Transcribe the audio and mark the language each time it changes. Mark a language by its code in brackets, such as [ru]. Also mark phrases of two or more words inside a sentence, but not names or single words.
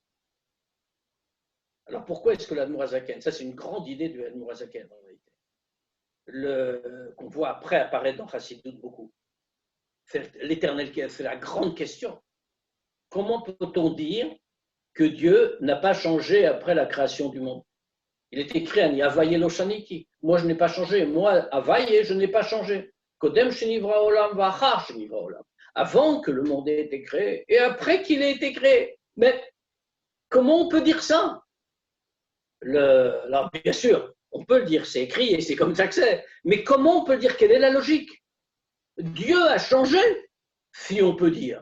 [fr] Alors pourquoi est-ce que l'Admour Azaken, ça c'est une grande idée de l'Admour Azaken en réalité, qu'on voit après apparaître dans Chassidut beaucoup. L'éternel, c'est la grande question. Comment peut-on dire que Dieu n'a pas changé après la création du monde? Il est écrit [he] אני הוי' לא שניתי. [fr] Moi, je n'ai pas changé. Moi, Havaye, je n'ai pas changé. [he] קודם שנברא עולם ואחר שנברא עולם. [fr] Avant que le monde ait été créé et après qu'il ait été créé. Mais comment on peut dire ça? Alors, bien sûr, on peut le dire, c'est écrit et c'est comme ça que c'est. Mais comment on peut dire? Quelle est la logique? Dieu a changé, si on peut dire.